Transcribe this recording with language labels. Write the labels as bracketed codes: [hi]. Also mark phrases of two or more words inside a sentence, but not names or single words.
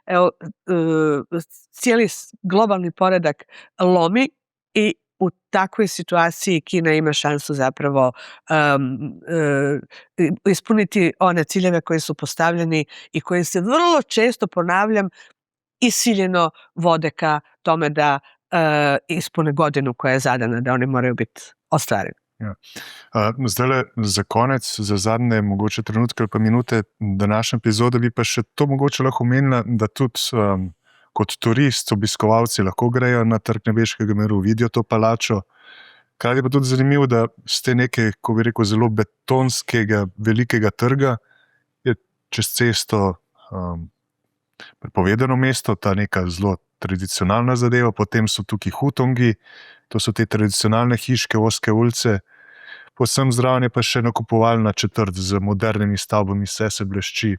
[hr] cijeli globalni poredak lomi i u takvoj situaciji Kina ima šansu zapravo ispuniti one ciljeve koji su postavljeni i koji se vrlo često, ponavljam, isiljeno vode ka tome da ispune godinu koja je zadana, da oni moraju biti ostvareni. [sl] Ja. Zdaj, za konec, za zadnje mogoče trenutke ali pa minute današnje epizode, bi pa še to mogoče lahko omenila, da tudi kot turist, obiskovalci lahko grejo na Trg nebeškega miru, vidijo to palačo. Kaj je pa tudi zanimivo, da ste nekaj, ko bi rekel, zelo betonskega, velikega trga, je čez cesto prepovedano mesto, ta neka zelo tradicionalna zadeva, potem so tukaj hutongi, to so te tradicionalne hiške, ozke ulice, povsem zraven je pa še nakupovalna četrt z modernimi stavbami, vse se blešči.